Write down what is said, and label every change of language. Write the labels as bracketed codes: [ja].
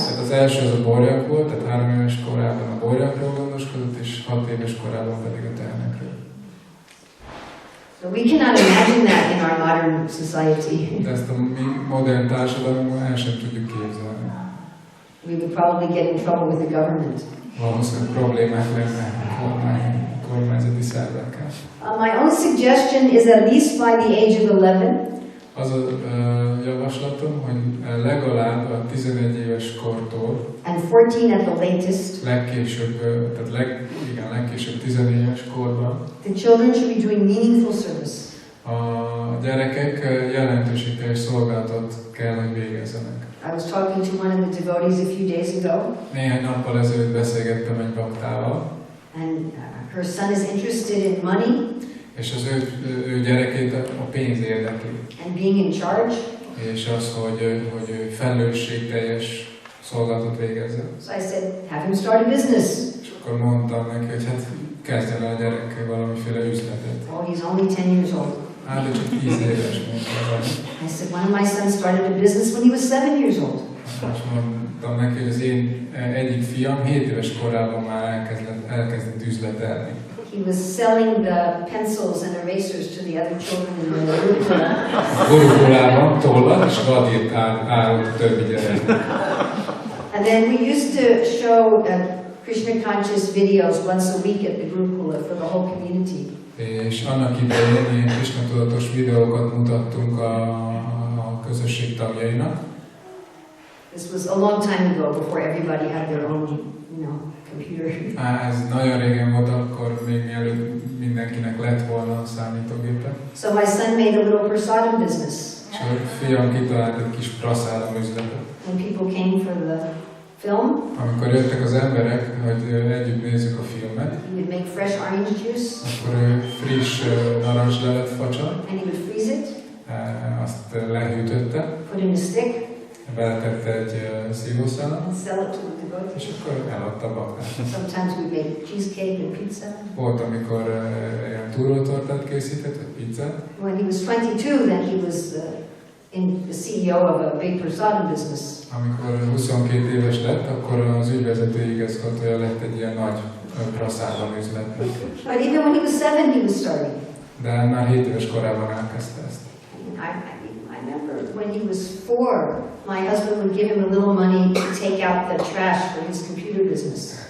[hu] tehát az első az a borjak volt, tehát 3 éves korában a borjakról gondoskodott, és 6 éves korában pedig a tehenekről. [en] So we cannot imagine that in our modern society. [hu] De ezt a mi modern társadalomban el sem tudjuk képzelni. [en] We would probably get in trouble with the government. [hu] Valószínűleg problémák lenne kormányzati szervekkel. [en] My own suggestion is at least by the age of 11. [hu] Az a javaslatom, hogy legalább a 11 éves kortól, [en] And 14 at the latest, [hu] legkésőbb, tehát legkésőbb 14 éves korban [en] the children should be doing meaningful service. [hu] a gyerekek jelentőségteljes szolgálatot kell, hogy végezzenek. [en] I was talking to one of the devotees a few days ago, [hu] Néhány nappal ezelőtt beszélgettem egy baktával, [en] and her son is interested in money [hu] és az ő gyerekét a pénz érdekli. [en] and being in charge. [hu] És az, hogy ő felelősségteljes szolgálatot végezzen. [en] So I said, have him start a business. [hu] És akkor mondtam neki, hogy hát kezdjen el a gyerekkel valamiféle üzletet. [en] Oh, he's only 10 years old. [hu] Hát, de csak 10 éves mondtam. [en] I said, one of my sons started a business when he was 7 years old. [hu] És mondtam neki, hogy az én egyik fiam 7 éves korában már elkezdett üzletelni. [en] He was selling the pencils and erasers to the other children in the Urmila. [hu] Gurugulában tollat és vadírt árult a többi gyerek. [en] And then we used to show Krishna conscious videos once a week at the Gurukula for the whole community. [hu] És annak idején ilyen Krishna tudatos videókat mutattunk a közösség tagjainak. [en] This was a long time ago, before everybody had their own, computer. [hu] Ez nagyon régen volt, akkor még mielőtt mindenkinek lett volna a számítógépe. [en] So my son made a little prasadam business. [hu] És a fiam kitalált egy kis praszállam üzletet. [en] When people came for the film, [hu] Amikor jöttek az emberek, hogy együtt nézzük a filmet, [en] he would make fresh orange juice, [hu] akkor ő friss narancslevet facsart, [en] and he would freeze it, [hu] azt lehűtötte, [en] put in a stick, [hu] beletette egy szívószálat, [en] and sell it to the [hu] és [en] devotees. [hu] akkor eladta a baktának. [en] Sometimes we made cheesecake and pizza. [hu] Volt, amikor ilyen túrótortát készített, vagy pizzát. [en] When he was 22, then he was the CEO of a big prasadam business. [hu] Amikor 22 éves lett, akkor az ügyvezető igazgatója lett egy ilyen nagy praszállam üzletnek. [en] But even when he was 7, he was starting. [hu] De már 7 éves korában elkezdte ezt. [en] I remember when he was 4, my husband would give him a little money to take out the trash for his computer business.